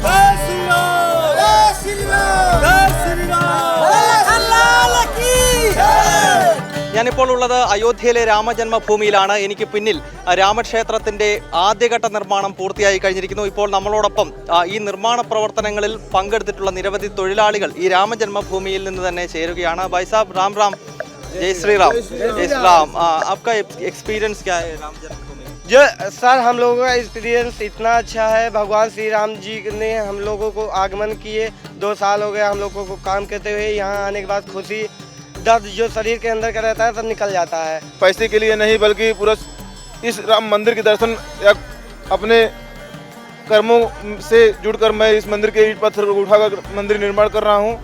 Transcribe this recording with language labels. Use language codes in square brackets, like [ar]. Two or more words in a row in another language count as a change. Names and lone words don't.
[ml] ഞാനിപ്പോൾ ഉള്ളത് അയോധ്യയിലെ രാമജന്മഭൂമിയിലാണ്. എനിക്ക് പിന്നിൽ രാമക്ഷേത്രത്തിന്റെ ആദ്യഘട്ട നിർമ്മാണം പൂർത്തിയായി കഴിഞ്ഞിരിക്കുന്നു. ഇപ്പോൾ നമ്മളോടൊപ്പം ഈ നിർമ്മാണ പ്രവർത്തനങ്ങളിൽ പങ്കെടുത്തിട്ടുള്ള നിരവധി തൊഴിലാളികൾ ഈ രാമജന്മഭൂമിയിൽ നിന്ന് തന്നെ ചേരുകയാണ്. [hi] भाई साहब राम राम, जय श्री राम. जय श्री राम. आपका एक्सपीरियंस क्या है रामजन्मभूमि? जो सर हम लोगों का एक्सपीरियंस इतना अच्छा है. भगवान श्री राम जी ने हम लोगों को आगमन किए. 2 साल हो गए हम लोगों को काम करते हुए. यहाँ आने के बाद खुशी, दर्द जो शरीर के अंदर का रहता है सब निकल जाता है. पैसे के लिए नहीं बल्कि पूरा इस राम मंदिर के दर्शन या अपने कर्मों से जुड़कर मैं इस मंदिर के ईंट पत्थर उठाकर मंदिर निर्माण कर रहा हूँ.